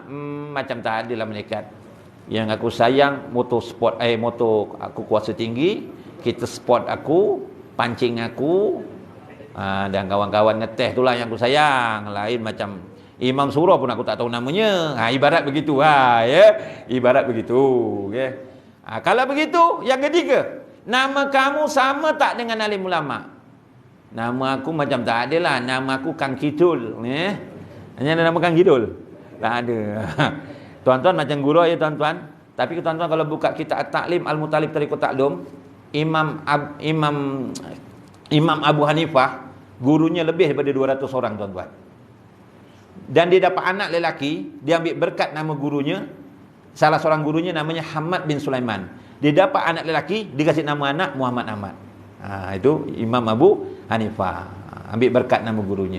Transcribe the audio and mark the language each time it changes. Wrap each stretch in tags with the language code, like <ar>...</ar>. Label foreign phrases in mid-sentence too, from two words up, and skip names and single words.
<ms>Macam tak adalah malaikat. Yang aku sayang motor sport, motor aku kuasa tinggi, kita sport aku, pancing aku, dan kawan-kawan ngeteh itulah yang aku sayang. Lain macam Imam Surah pun aku tak tahu namanya. Ibarat begitu, ibarat begitu. Kalau begitu, yang ketiga, nama kamu sama tak dengan alim ulama? Nama aku macam tak ada lah. Nama aku Kang Kidul. Hanya ada nama Kang Kidul? Tak ada. Tuan-tuan macam guru ya tuan-tuan. Tapi tuan-tuan kalau buka kitab At-Ta'lim Al-Mutalib Tariqut Ta'lum, Imam Abu Hanifah, gurunya lebih daripada 200 orang tuan-tuan. Dan dia dapat anak lelaki, dia ambil berkat nama gurunya. Salah seorang gurunya namanya Hamad bin Sulaiman. Dia dapat anak lelaki, dia kasih nama anak Muhammad Ahmad. Itu Imam Abu Hanifah, ambil berkat nama gurunya.</ms>